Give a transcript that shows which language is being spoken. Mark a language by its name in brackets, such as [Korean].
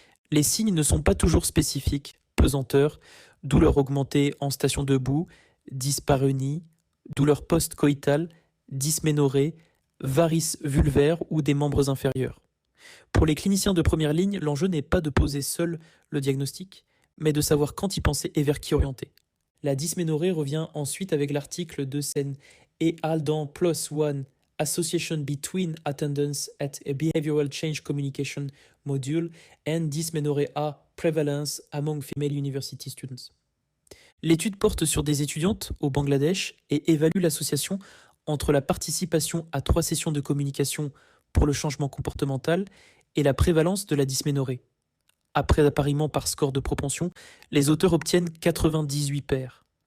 [French] Les signes ne sont pas toujours spécifiques, pesanteur, douleur augmentée en station debout, dyspareunie, douleur post-coïtale, dysménorrhée, varices vulvaires ou des membres inférieurs. Pour les cliniciens de première ligne, l'enjeu n'est pas de poser seul le diagnostic, mais de savoir quand y penser et vers qui orienter. La dysménorrhée revient ensuite avec l'article de Sen et al. Dans [English] PLOS ONE, Association between attendance at a behavioral change communication module and dysmenorrhea prevalence among female university students. [French] L'étude porte sur des étudiantes au Bangladesh et évalue l'association entre la participation à 3 sessions de communication pour le changement comportemental et la prévalence de la dysménorrhée. Après appariement par score de propension, les auteurs obtiennent 98 paires.